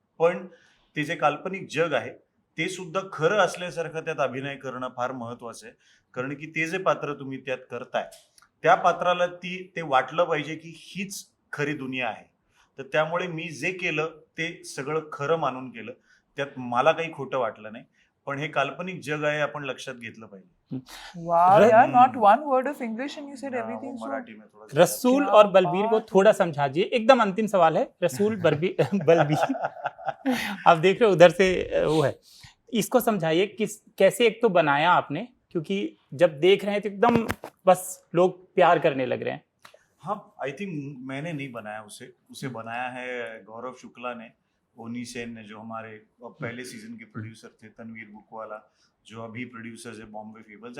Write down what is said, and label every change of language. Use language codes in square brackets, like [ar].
[mr] पण ते जे काल्पनिक जग आहे ते सुद्धा खरं असल्यासारखं त्यात अभिनय करणं फार महत्वाचं आहे, कारण की ते जे पात्र तुम्ही त्यात करताय त्या पात्राला ते वाटलं पाहिजे की हीच खरी दुनिया आहे। तर त्यामुळे मी जे केलं ते सगळं खरं मानून केलं, त्यात मला काही खोटं वाटलं नाही, पण हे काल्पनिक जग आहे आपण लक्षात घेतलं पाहिजे। [en] Wow, yeah, not one word of English and you said everything so. [hi] Marathi में थोड़ा रसूल क्या और बलबीर को बात थोड़ा समझाइए। एकदम अंतिम सवाल है। रसूल बलबीर आप देख रहे हो उधर से वो है, इसको समझाइए किस कैसे एक तो बनाया आपने, क्योंकि जब देख रहे हैं तो एकदम बस लोग प्यार करने लग रहे हैं। हाँ, आई थिंक मैंने नहीं बनाया उसे बनाया है गौरव शुक्ला ने, ओनी सेन ने, जो हमारे पहले सीजन के प्रोड्यूसर थे, तनवीर बुकवाला जो अभी प्रोड्यूसर्स है बॉम्बे फेबल्स।